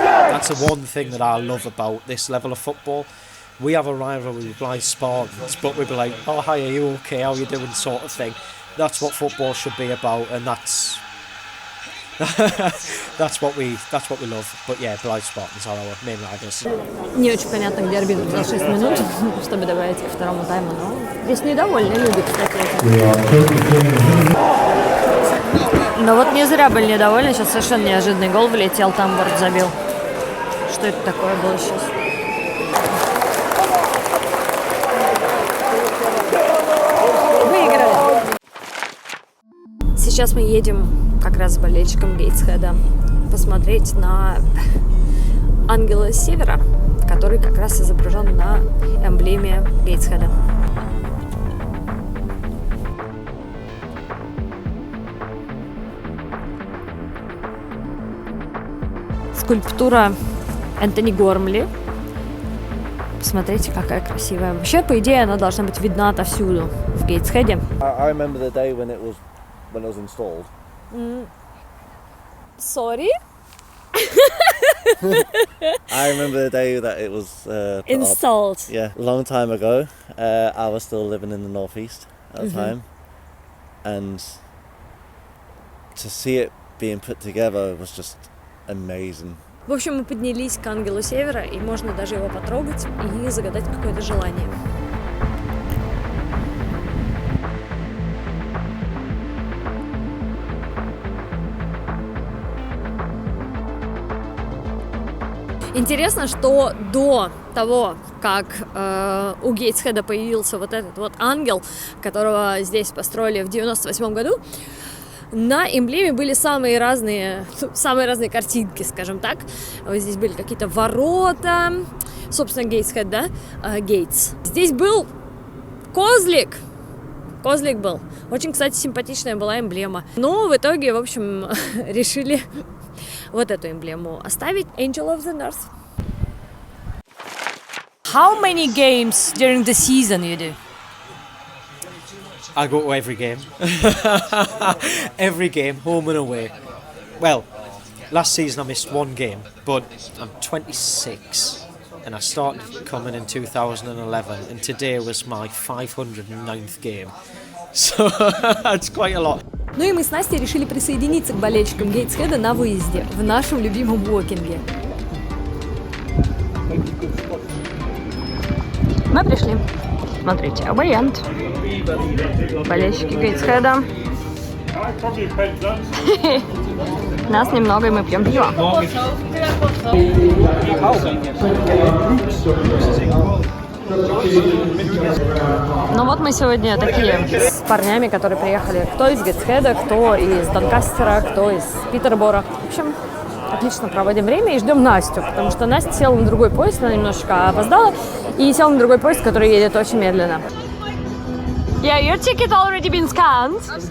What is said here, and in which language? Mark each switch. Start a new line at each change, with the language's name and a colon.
English: That's the one thing that I love about this level of football. We have a rivalry with Blythe Spartans, but we'd be like, oh, hi, are you okay, how are you doing, sort of thing. That's what football should be about, and that's what we love. But yeah, Blythe Spartans are our main rivals.
Russian: Не очень понятно, где арбитр за 6 минут, чтобы добавить ко второму тайму, но здесь недовольны люди, кстати. Но вот не зря были недовольны, сейчас совершенно неожиданный гол влетел, Тамборд забил. Что это такое было сейчас? Выиграли! Сейчас мы едем как раз с болельщиком Гейтсхеда посмотреть на Ангела Севера, который как раз изображен на эмблеме Гейтсхеда. Скульптура Энтони Гормли. Посмотрите, какая красивая. Вообще, по идее, она должна быть видна отовсюду в Гейтсхеде.
English: I remember the day when it was installed. Sorry? I remember the day that it was put Installed. up. Yeah, a long time ago. I was still living in the northeast at the time, and to see it being put together was just amazing.
Russian: В общем, мы поднялись к Ангелу Севера, и можно даже его потрогать и загадать какое-то желание. Интересно, что до того, как у Гейтсхеда появился вот этот вот ангел, которого здесь построили в 98 году, на эмблеме были самые разные картинки, скажем так. Вот здесь были какие-то ворота, собственно, Гейтсхед, да? Гейтс. Здесь был козлик. Козлик был. Очень, кстати, симпатичная была эмблема. Но в итоге, в общем, решили вот эту эмблему оставить.
English: Angel of the North. How many games during the season you do? I go to every game. Every game, home and away. Well, last season I missed one game, but I'm 26 and I started coming in 2011 and today was my 509th game. So that's quite a lot.
Russian: Ну и мы с Настей решили присоединиться к болельщикам Гейтсхеда на выезде в нашем любимом Уокинге. Мы пришли. Смотрите, вариант. Болельщики Гейтсхеда. Нас немного, и мы пьем пиво. Ну вот мы сегодня такие с парнями, которые приехали. Кто из Гейтсхеда, кто из Донкастера, кто из Питербора. В общем, отлично проводим время и ждем Настю, потому что Настя села на другой поезд, она немножечко опоздала, и села на другой поезд, который едет очень медленно.
English: Yeah, your ticket already been scanned.